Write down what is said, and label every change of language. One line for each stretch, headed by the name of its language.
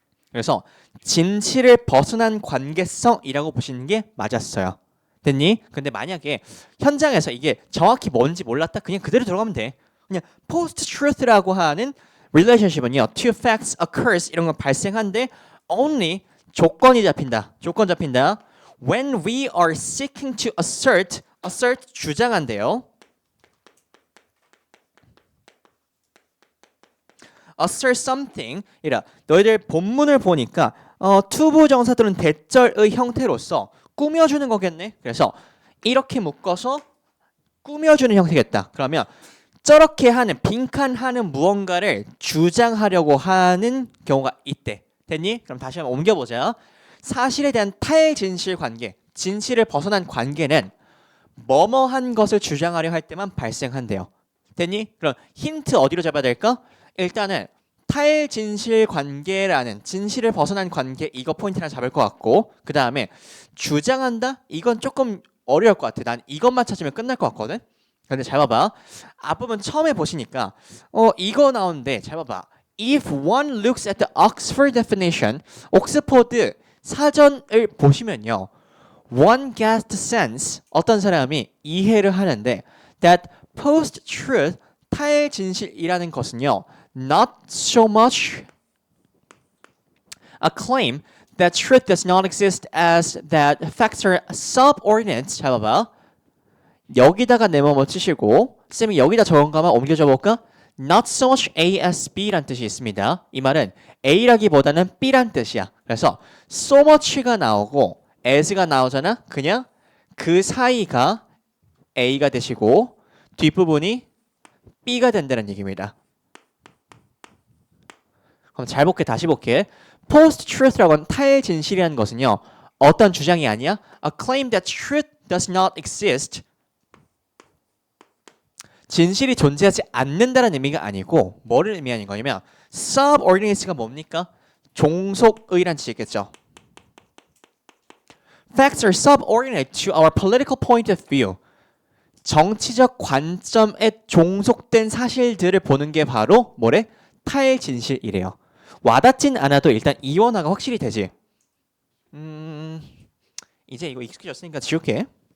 Korean: 그래서 진실을 벗어난 관계성이라고 보시는 게 맞았어요. 됐니? 근데 만약에 현장에서 이게 정확히 뭔지 몰랐다 그냥 그대로 들어가면 돼. 그냥 post-truth라고 하는 relationship은요.
English: two facts occurs
Korean: 이런 건 발생한데 only 조건이 잡힌다. 조건 잡힌다.
English: When we are seeking to assert
Korean: 주장한대요.
English: assert something
Korean: 이라 너희들 본문을 보니까 투부정사 또는 대절의 형태로서 꾸며주는 거겠네. 그래서 이렇게 묶어서 꾸며주는 형태겠다. 그러면 저렇게 하는 빈칸하는 무언가를 주장하려고 하는 경우가 있대. 됐니? 그럼 다시 한번 옮겨보자. 사실에 대한 탈진실 관계, 진실을 벗어난 관계는 뭐뭐한 것을 주장하려 할 때만 발생한대요. 됐니? 그럼 힌트 어디로 잡아야 될까? 일단은 탈진실 관계라는 진실을 벗어난 관계 이거 포인트 하나 잡을 것 같고 그 다음에 주장한다? 이건 조금 어려울 것 같아. 난 이것만 찾으면 끝날 것 같거든. 근데 잘 봐봐. 앞부분 처음에 보시니까 이거 나오는데 잘 봐봐.
English: If one looks at the Oxford definition
Korean: 옥스퍼드 사전을 보시면요.
English: One gets the sense
Korean: 어떤 사람이 이해를 하는데
English: that post-truth
Korean: 탈진실이라는 것은요.
English: Not so much a claim that truth does not exist as that facts are subordinate.
Korean: 잘 봐봐. 여기다가 네모뭐 치시고 쌤이 여기다 적은가만 옮겨줘 볼까?
English: Not so much A as
Korean: B란 뜻이 있습니다. 이 말은 A라기보다는 B란 뜻이야. 그래서 so much가 나오고 as가 나오잖아. 그냥 그 사이가 A가 되시고 뒷부분이 B가 된다는 얘기입니다. 그럼 잘 볼게. 다시 볼게. Post-truth라고 하는 탈진실이라는 것은요. 어떤 주장이 아니야.
English: A claim that truth does not exist.
Korean: 진실이 존재하지 않는다는 의미가 아니고 뭐를 의미하는 거냐면 subordinate가 뭡니까? 종속의란 뜻이겠죠.
English: Facts are subordinate to our political point of view.
Korean: 정치적 관점에 종속된 사실들을 보는 게 바로 뭐래? 탈진실이래요. 와닿진 않아도 일단 이원화가 확실히 되지. 이제 이거 익숙해졌으니까 지울게.